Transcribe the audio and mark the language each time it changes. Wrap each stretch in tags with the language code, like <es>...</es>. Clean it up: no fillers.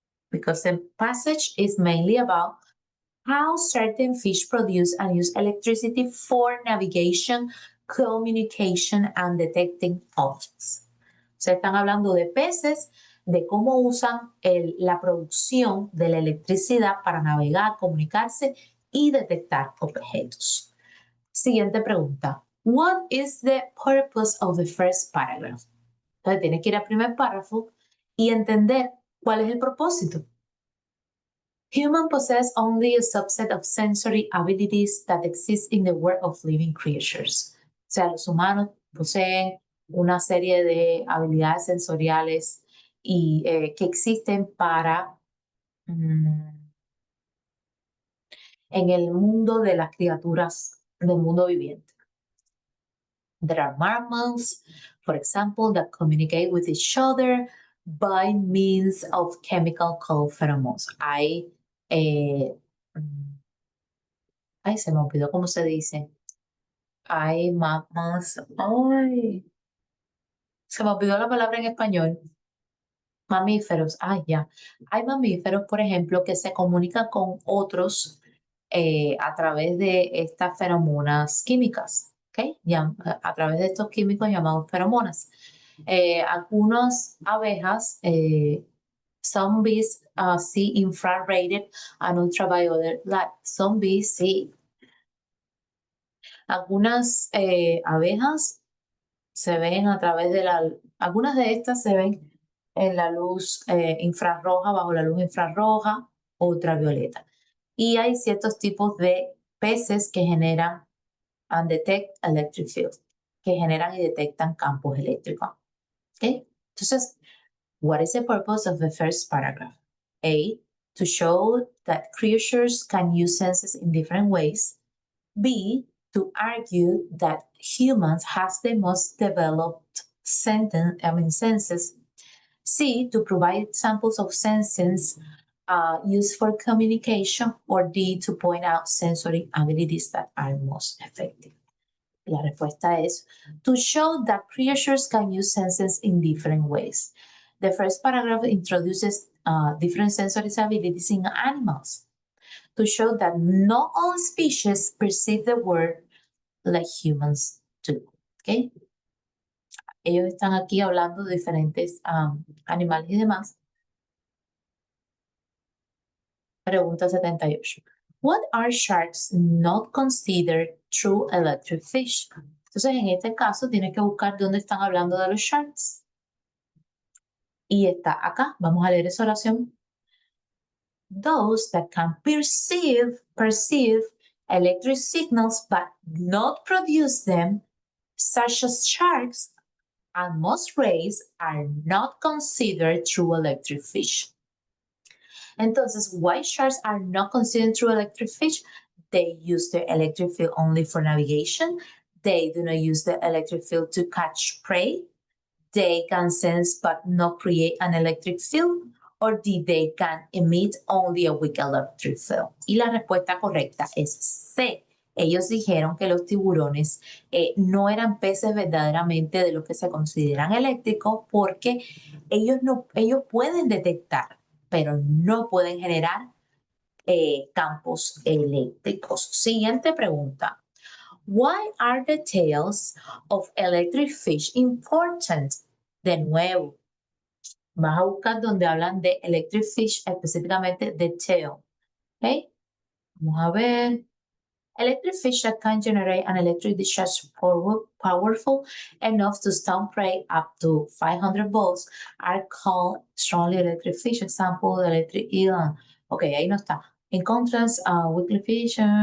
<en>Because the passage is mainly about how certain fish produce and use electricity for navigation, communication, and detecting objects.</en> <es>Se están hablando de peces, de cómo usan la producción de la electricidad para navegar, comunicarse y detectar objetos. Siguiente pregunta.</es> <en>What is the purpose of the first paragraph?</en> <es>Entonces tienes que ir al primer párrafo y entender cuál es el propósito.</es> <en>Humans possess only a subset of sensory abilities that exist in the world of living creatures.</en> <es>O sea, los humanos poseen una serie de habilidades sensoriales y que existen para en el mundo de las criaturas del mundo viviente.</es> <en>There are mammals, for example, that communicate with each other by means of chemical called pheromones.</en> <es>Ay, se me olvidó cómo se dice. Hay mammals. Ay, se me olvidó la palabra en español. Mamíferos. Ya. Hay mamíferos, por ejemplo, que se comunican con otros a través de estas feromonas químicas. ¿Okay? A través de estos químicos llamados feromonas. Algunas abejas,</es> <en>some bees see infrared and ultraviolet light. Some bees see.</en> <es>Algunas abejas se ven a través de algunas de estas se ven en la luz infrarroja, bajo la luz infrarroja o ultravioleta. Y hay ciertos tipos de peces que generan</es> <en>and detect electric field,</en> <es>que generan y detectan campos eléctricos. ¿Okay?</es> <en>Entonces, what is the purpose of the first paragraph? A, to show that creatures can use senses in different ways. B, to argue that humans have the most developed senses. C, to provide examples of senses used for communication. Or D, to point out sensory abilities that are most effective.</en> <es>La respuesta es</es> <en>to show that creatures can use senses in different ways. The first paragraph introduces different sensory abilities in animals to show that not all species perceive the world like humans do.</en> <es>¿Okay? Ellos están aquí hablando de diferentes animales y demás. Pregunta 78.</es> <en>What are sharks not considered true electric fish?</en> <es>Entonces, en este caso, tienes que buscar dónde están hablando de los sharks. Y está acá. Vamos a leer esa oración.</es> <en>Those that can perceive electric signals but not produce them, such as sharks and most rays, are not considered true electric fish. Entonces, why sharks are not considered true electric fish? They use the electric field only for navigation. They do not use the electric field to catch prey. They can sense but not create an electric field. Or they can emit only a weak electric field.</en> <es>Y la respuesta correcta es C. Ellos dijeron que los tiburones no eran peces verdaderamente de los que se consideran eléctricos porque ellos pueden detectar, pero no pueden generar campos eléctricos. Siguiente pregunta. Why are the tails of electric fish important? De nuevo, vas a buscar donde hablan de electric fish, específicamente de tail. ¿Ok? Vamos a ver.</es> <en>Electric fish that can generate an electric discharge powerful enough to stun prey up to 500 volts are called strongly electric fish. Example, electric eel. Ok,</en> <es>ahí no está.</es> <en>In contrast, weakly fish.</en>